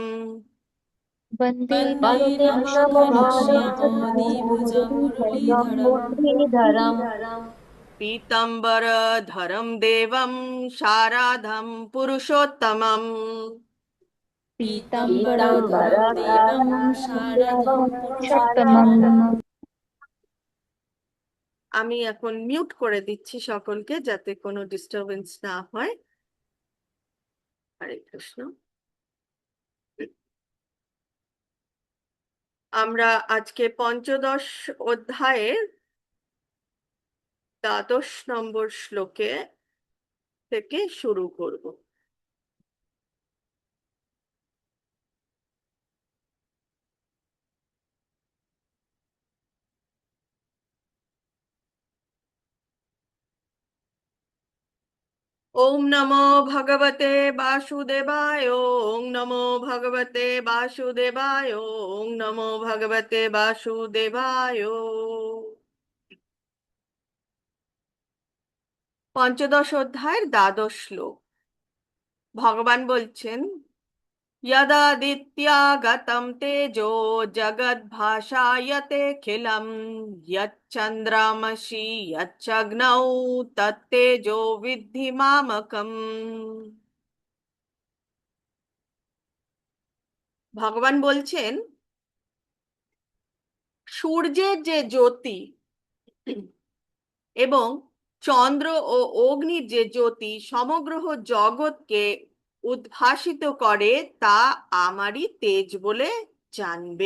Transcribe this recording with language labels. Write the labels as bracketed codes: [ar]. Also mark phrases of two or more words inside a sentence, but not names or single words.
[sa] वन्दे नमो घनश्यामो द्विभुजं मुरलीधरम् पीताम्बरधरं देवं शाराधं पुरुषोत्तमम् पीताम्बरधरं देवं शारदं पुरुषोत्तमम्। [bn] আমি এখন মিউট করে দিচ্ছি সকলকে, যাতে কোনো ডিস্টারবেন্স না হয়। হরে কৃষ্ণ। আমরা আজকে পঞ্চদশ অধ্যায়ের ১২ নম্বর শ্লোকে থেকে শুরু করব। [sa] ওম নমো ভগবতে বাসুদেবায়, ওম নমো ভগবতে বাসুদেবায়, ওম নমো ভগবতে বাসুদেবায়। [bn] পঞ্চদশ অধ্যায়ের ১২ শ্লোক। ভগবান বলছেন, [sa] यदादित्यागतं तेजो जगद्भाषायतेऽखिलं यच्चन्द्रमसि यच्चग्नौ तत्तेजो विद्धि मामकम्। [bn] ভগবান বলছেন, সূর্যের যে জ্যোতি এবং চন্দ্র ও অগ্নির যে জ্যোতি সমগ্র জগৎকে উদ্ভাসিত করে, তা আমারই তেজ বলে জানবে।